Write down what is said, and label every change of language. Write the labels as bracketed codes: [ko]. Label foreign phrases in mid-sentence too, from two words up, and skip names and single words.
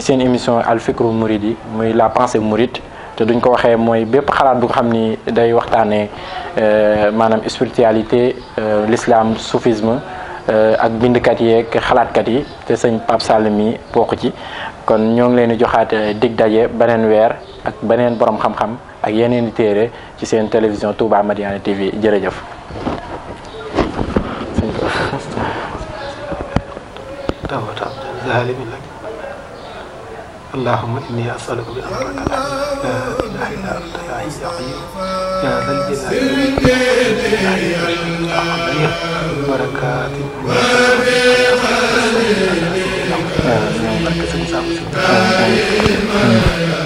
[wo] seen émission Al Fikru Mouridi muy [fr] la pensée mouride [wo] te duñ ko waxee mooy bépp xalaat bu ko xam ni day waxtaanee maanaam [fr] spiritualité l'islam soufisme [wo] ak bindkat yi ak xalaatkat yi te sëñ Pape Sall mi bokk ci kon ñoo ngi leen di joxaat dig daje beneen weer ak beneen borom xam-xam ak yeneen i téere ci seen télévision Touba Madiyana TV jërëjëf. [ar] اللهم إني أسألك بأمرك لا إله إلا أنت يا حي يا قيوم يا ذا الجلال والإكرام بركات